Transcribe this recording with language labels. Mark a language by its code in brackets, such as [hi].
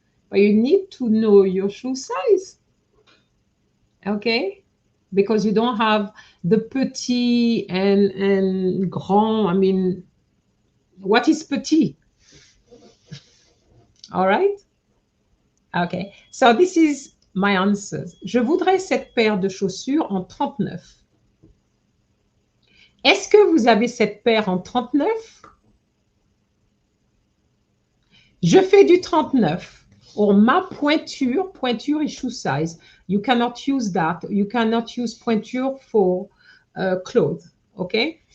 [en] But you need to know your shoe size, okay? Because you don't have the petit and grand. I mean, what is petit? All right? Okay, so this is my answers. [fr] Je voudrais cette paire de chaussures en 39. Est-ce que vous avez cette paire en 39? Je fais du 39. [en] Or ma pointure, pointure is shoe size. You cannot use that. You cannot use pointure for clothes, okay?